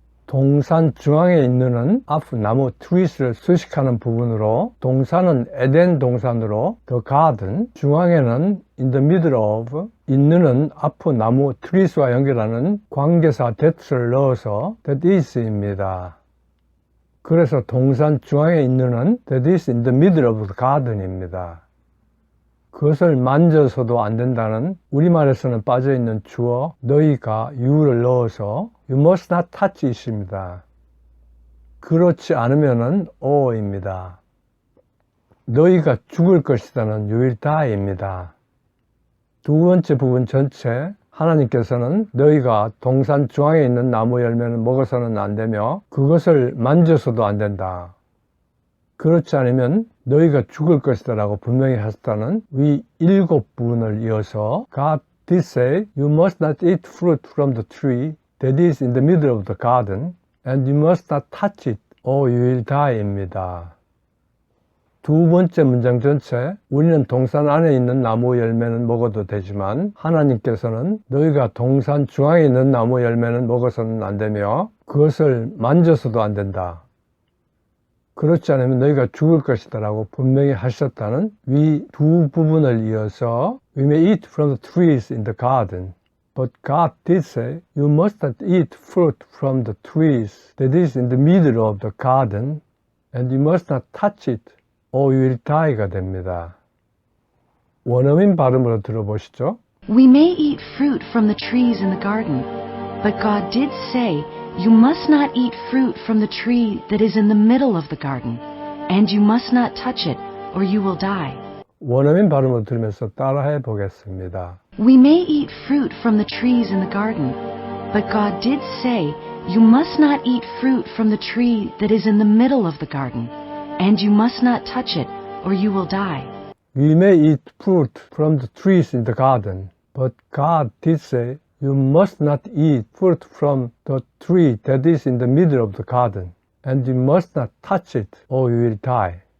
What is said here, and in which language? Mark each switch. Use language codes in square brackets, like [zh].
[ko] 동산 중앙에 있는 앞 나무 trees를 수식하는 부분으로 동산은 에덴 동산으로 the garden, 중앙에는 in the middle of, 있는은 앞 나무 trees와 연결하는 관계사 that을 넣어서 that is입니다. 그래서 동산 중앙에 있는은 [en] that is in the middle of the garden [ko] 입니다. 그것을 만져서도 안 된다는 우리말에서는 빠져있는 주어 너희가 you를 넣어서 [en] you must not touch it [ko] 입니다. 그렇지 않으면은 o입니다. 너희가 죽을 것이다는 [en] you will die [ko] 입니다. 두 번째 부분 전체 하나님께서는 너희가 동산 중앙에 있는 나무 열매는 먹어서는 안 되며 그것을 만져서도 안 된다. 그렇지 않으면 너희가 죽을 것이다 라고 분명히 하셨다는 위 7부분을 이어서 [en] God did say you must not eat fruit from the tree that is in the middle of the garden and you must not touch it or you will die [ko] 입니다. 두 번째 문장 전체 우리는 동산 안에 있는 나무 열매는 먹어도 되지만 하나님께서는 너희가 동산 중앙에 있는 나무 열매는 먹어서는 안 되며 그것을 만져서도 안 된다. 그렇지 않으면 너희가 죽을 것이다 라고 분명히 하셨다는 위 두 부분을 이어서 [en] We may eat from the trees in the garden, but God did say you must not eat fruit from the trees that is in the middle of the garden and you must not touch it or you will die [ko] 가 됩니다. 원어민 발음으로 들어보시죠. [en] We may eat fruit from the trees in the garden, but God did say you must not eat fruit from the tree that is in the middle of the garden, and you must not touch it, or you will die. [ko] 원어민 발음을 들으면서 따라해 보겠습니다. [en] We may eat fruit from the trees in the garden, but God did say you must not eat fruit from the tree that is in the middle of the garden, and you must not touch it, or you will die. We may eat fruit from the trees in the garden, but God did say you must not eat fruit from the tree that is in the middle of the garden, and you must not touch it, or you will die.